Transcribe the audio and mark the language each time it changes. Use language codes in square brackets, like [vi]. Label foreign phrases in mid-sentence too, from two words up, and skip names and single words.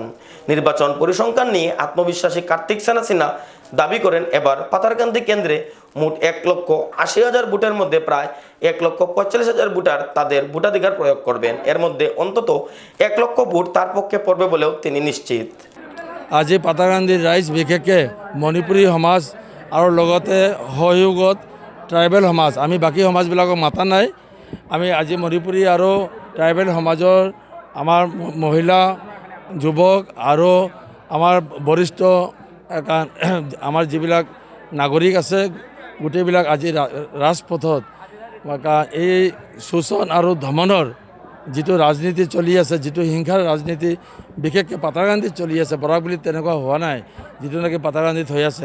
[bn] নির্বাচন পরিসংখ্যান নিয়ে আত্মবিশ্বাসী কার্তিক সেনা সিনহা দাবি করেন, এবার পাতারকান্দি কেন্দ্রে মোট 1,80,000 ভোটের মধ্যে প্রায় 1,45,000 ভোটার তাদের ভোটাধিকার প্রয়োগ করবেন। এর মধ্যে অন্তত 1 লক্ষ ভোট তার পক্ষে পড়বে বলেও তিনি নিশ্চিত। [as] আজি পাতাৰকান্দিৰ ৰাইজ বিশেষকৈ মণিপুৰী সমাজ আৰু লগতে সহযোগত ট্ৰাইবেল সমাজ, আমি বাকী সমাজবিলাকক মাতা নাই। আমি আজি মণিপুৰী আৰু ট্ৰাইবেল সমাজৰ আমাৰ মহিলা, যুৱক আৰু আমাৰ বৰিষ্ঠ আমাৰ যিবিলাক নাগৰিক আছে গোটেইবিলাক আজি ৰাজপথত এই শোষণ আৰু ধমনৰ যিটো ৰাজনীতি চলি আছে, যিটো হিংসাৰ ৰাজনীতি বিশেষকৈ পাতাৰকান্দিত চলি আছে, বৰাক বুলি তেনেকুৱা হোৱা নাই, যিটো নেকি পাতাৰকান্দিত হৈ আছে।